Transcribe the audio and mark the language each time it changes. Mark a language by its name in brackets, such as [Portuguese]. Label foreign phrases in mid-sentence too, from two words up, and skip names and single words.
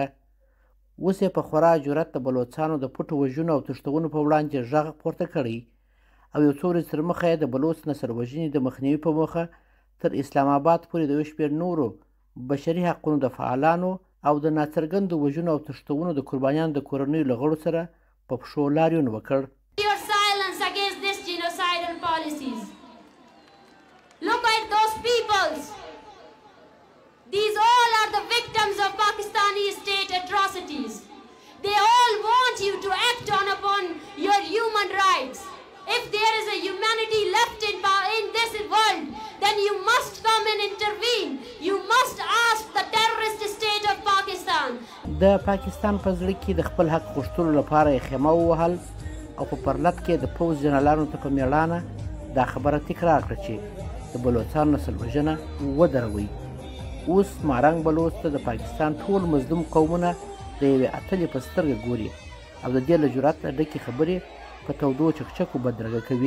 [Pashto] اوس یې په خورا جرأت د بلوڅانو د پټو وژنو او تښتونو په وړاندې غږ پورته کړی او یو څو ورځې تر مخه یې د بلوڅ نسل وژنې د مخنیوي په موخه تر اسلام آباد پورې د یو شمېر نورو بشري حقونو د فعالانو او د ناڅرګندو وژنو او تښتونو د قربانیانو د کورنیو له غړو سره په پښو لاریون وکړ. [English] Look at those peoples. These all are the victims of Pakistani state atrocities. They all want you to act upon your human rights. If there is a humanity left in this world, then you must come and intervene. You must ask the terrorist state of Pakistan. [Pashto] د پاکستان په زړه کې د خپل حق غوښتلو لپاره یې خیمه ووهل او په پرلت کې د پوځ جنرالانو ته په مېړانه دا خبره تکرار کړه چې د بلوڅانو نسل وژنه ودروئ. اوس مارنګ بلوڅ ته د پاکستان ټول مظلوم قومونه د یوې اتلې په سترګه ګوري او د دې له جرأت ډکې خبرې په تودو چکچکو بدرګه کوي.